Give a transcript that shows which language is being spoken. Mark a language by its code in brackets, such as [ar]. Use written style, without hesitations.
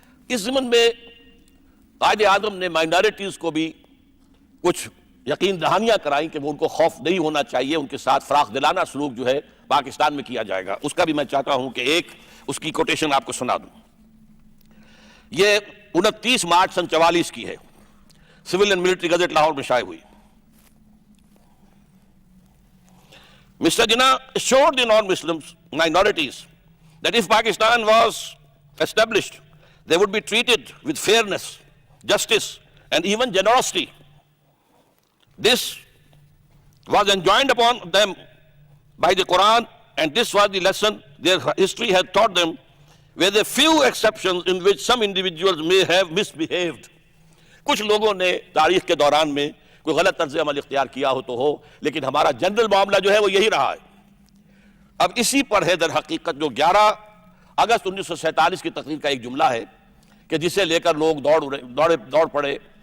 [ur] اس ضمن میں قائد اعظم نے مائنارٹیز کو بھی کچھ یقین دہانیاں کرائیں کہ وہ ان کو خوف نہیں ہونا چاہیے, ان کے ساتھ فراخ دلانہ سلوک جو ہے پاکستان میں کیا جائے گا. اس کا بھی میں چاہتا ہوں کہ ایک اس کی کوٹیشن آپ کو سنا دوں. یہ 29 مارچ سن 44 کی ہے, civil and military gazette Lahore میں شائع ہوئی. [en] Mr. Jinnah assured the non-Muslims minorities that if Pakistan was established, they would be treated with fairness, justice, and even generosity. This was enjoined upon them by the Quran, and this was the lesson their history had taught them, with a few exceptions in which some individuals may have misbehaved. [ur] کچھ لوگوں نے تاریخ کے دوران میں کوئی غلط طرز عمل اختیار کیا ہو تو ہو, لیکن ہمارا جنرل معاملہ جو ہے وہ یہی رہا ہے. اب اسی پر ہے در حقیقت جو 11 اگست 1947 کی تقریر کا ایک جملہ ہے کہ جسے لے کر لوگ دوڑ پڑے.